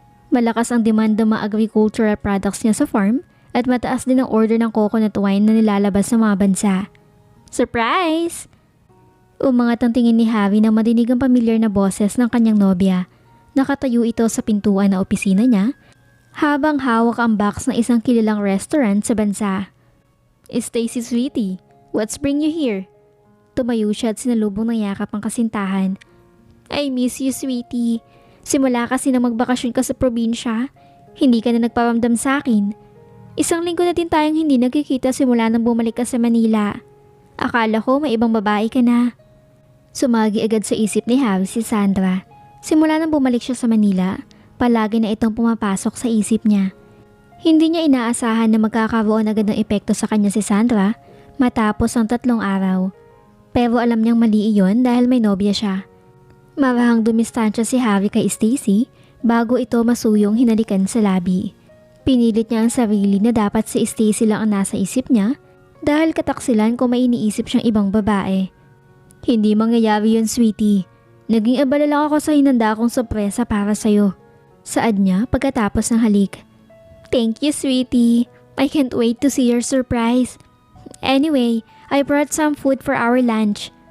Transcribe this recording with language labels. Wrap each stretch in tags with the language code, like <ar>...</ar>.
<tl>Malakas ang demand ng mga agricultural products niya sa farm at mataas din ang order ng coconut wine na nilalabas sa mga bansa. Surprise! Umangat ang tingin ni Harry nang madinig ang pamilyar na boses ng kanyang nobya. Nakatayo ito sa pintuan na opisina niya habang hawak ang box ng isang kilalang restaurant sa bansa.</tl> <en>Stacy sweetie, what's bring you here?</en> <tl>Tumayo siya at sinalubong ng yakap ang kasintahan.</tl> <en>I miss you, sweetie.</en> <tl>Simula kasi na magbakasyon ka sa probinsya, hindi ka na nagparamdam sa akin. 1 linggo na din tayong hindi nagkikita simula nang bumalik ka sa Manila. Akala ko may ibang babae ka na. Sumagi agad sa isip ni Harry si Sandra. Simula nang bumalik siya sa Manila, palagi na itong pumapasok sa isip niya. Hindi niya inaasahan na magkakaroon agad ng epekto sa kanya si Sandra matapos ang 3 araw. Pero alam niyang mali iyon dahil may nobya siya. Marahang dumistansya si Harry kay Stacy bago ito masuyong hinalikan sa labi. Pinilit niya ang sarili na dapat si Stacy lang ang nasa isip niya dahil kataksilan kung may iniisip siyang ibang babae. Hindi mangyayari yun, sweetie. Naging abala lang ako sa hinanda kong sorpresa para sa'yo. Saad niya pagkatapos ng halik.</tl> <en>Thank you, sweetie. I can't wait to see your surprise. Anyway, I brought some food for our lunch.</en>